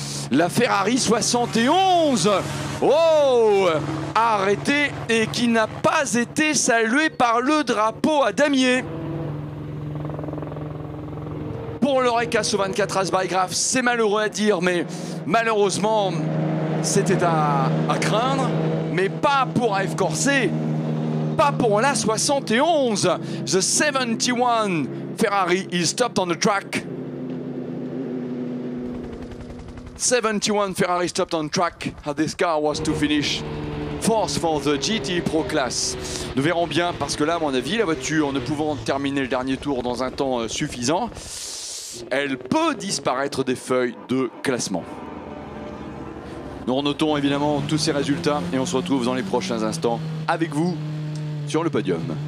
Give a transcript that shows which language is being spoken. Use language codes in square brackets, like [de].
[fr] la Ferrari 71. Oh, arrêté et qui n'a pas été salué par le drapeau à damier. Pour l'Oreca 24 Asbeigraf, c'est malheureux à dire, mais malheureusement, c'était à craindre. Mais pas pour AF Corse, pas pour la 71. [en] The 71 Ferrari is stopped on the track. 71 Ferrari stopped on track as this car was to finish fourth for the GT Pro Class. [fr] Nous verrons bien parce que là, à mon avis, la voiture ne pouvant terminer le dernier tour dans un temps suffisant, elle peut disparaître des feuilles de classement. Nous notons évidemment tous ces résultats et on se retrouve dans les prochains instants avec vous sur le podium.